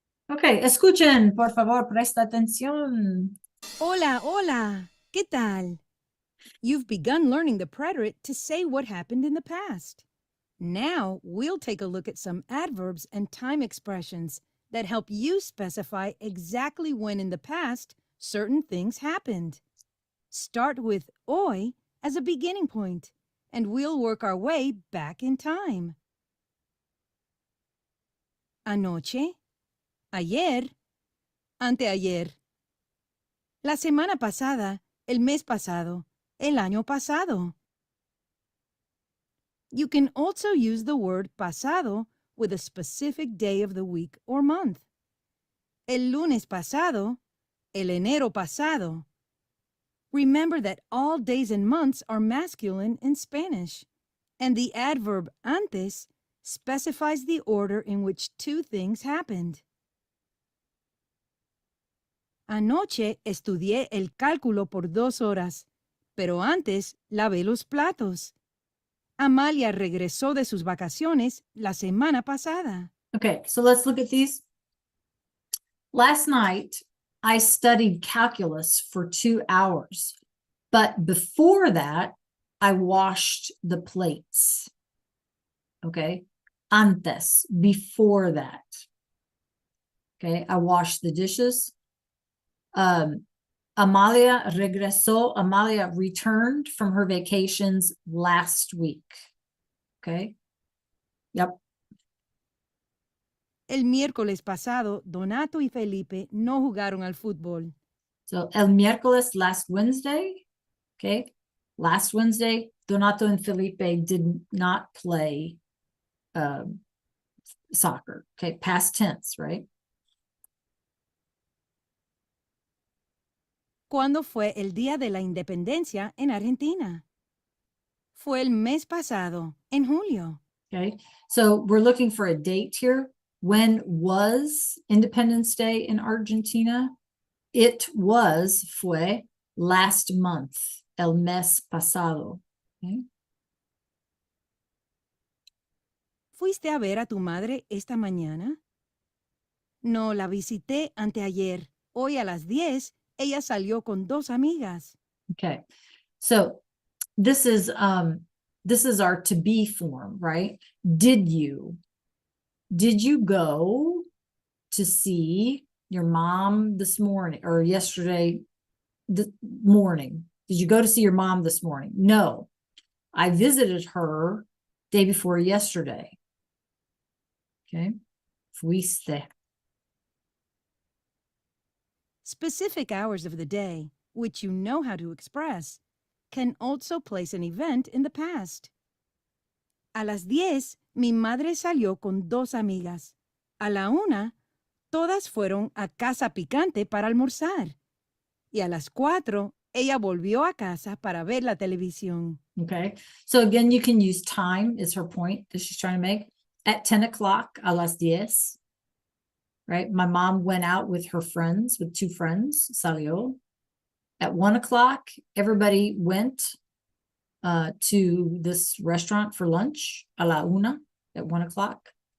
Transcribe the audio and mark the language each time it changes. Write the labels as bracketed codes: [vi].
[es] Okay, escuchen, por favor, presta atención. Hola, hola. ¿Qué tal? [en] You've begun learning the preterite to say what happened in the past. Now we'll take a look at some adverbs and time expressions that help you specify exactly when in the past certain things happened. Start with hoy as a beginning point, and we'll work our way back in time. [es] Anoche, ayer, anteayer. La semana pasada, el mes pasado, el año pasado. [en] You can also use the word pasado with a specific day of the week or month. [es] El lunes pasado, el enero pasado. [en] Remember that all days and months are masculine in Spanish, and the adverb antes specifies the order in which two things happened. [es] Anoche estudié el cálculo por 2 horas, pero antes lavé los platos. Amalia regresó de sus vacaciones la semana pasada. [en] Okay, so let's look at these. Last night, I studied calculus for 2 hours, but before that, I washed the plates. Okay, antes, before that. Okay, I washed the dishes. [es] Amalia regresó. [en] Amalia returned from her vacations last week. Okay. Yep. [es] El miércoles pasado, Donato y Felipe no jugaron al fútbol. [en] So [es] el miércoles, [en] last Wednesday. Okay. Last Wednesday, Donato and Felipe did not play soccer. Okay. Past tense, right? [es] ¿Cuándo fue el Día de la Independencia en Argentina? Fue el mes pasado, en julio. [en] Okay, so we're looking for a date here. When was Independence Day in Argentina? It was, fue, last month, [es] el mes pasado. [en] Okay. [es] ¿Fuiste a ver a tu madre esta mañana? No, la visité anteayer. Hoy a las 10, ella salió con 2 amigas. [en] Okay, so this is our to be form, right? Did you go to see your mom this morning or yesterday morning? Did you go to see your mom this morning? No, I visited her day before yesterday. Okay, fuiste. Specific hours of the day, which you know how to express, can also place an event in the past. [es] A las 10, mi madre salió con 2 amigas. A la 1, todas fueron a Casa Picante para almorzar. Y a las 4, ella volvió a casa para ver la televisión. [en] Okay, so again, you can use time is her point that she's trying to make. At 10 o'clock, [es] a las 10, [en] right? My mom went out with her friends, with 2 friends, salió. At 1 o'clock, everybody went to this restaurant for lunch, [es] a la 1, [en] at 1 o'clock.